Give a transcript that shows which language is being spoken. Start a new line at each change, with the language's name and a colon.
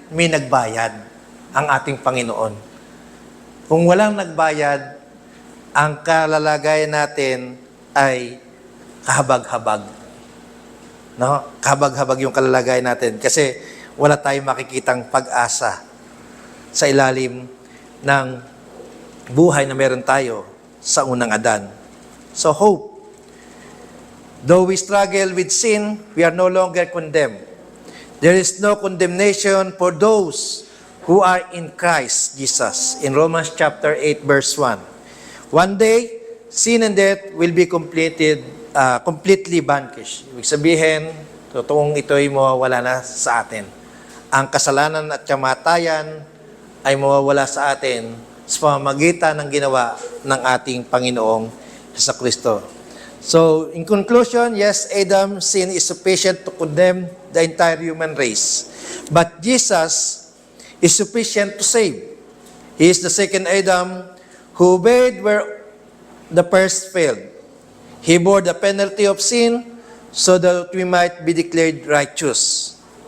Filipino: may nagbayad ang ating Panginoon. Kung walang nagbayad, ang kalalagayan natin ay kahabag-habag. No? Kahabag-habag yung kalalagayan natin kasi wala tayong makikitang pag-asa sa ilalim ng buhay na meron tayo sa unang Adan.
English: So hope. Though we struggle with sin, we are no longer condemned. There is no condemnation for those who are in Christ Jesus. In Romans chapter 8, verse 1. One day, sin and death will be completely vanquished.
Filipino: Ibig sabihin, totoong ito'y mawawala na sa atin. Ang kasalanan at kamatayan ay mawawala sa atin sa pamamagitan ng ginawa ng ating Panginoong Jesucristo.
English: So, in conclusion, yes, Adam's sin is sufficient to condemn the entire human race. But Jesus is sufficient to save. He is the second Adam who obeyed where the first failed. He bore the penalty of sin so that we might be declared righteous.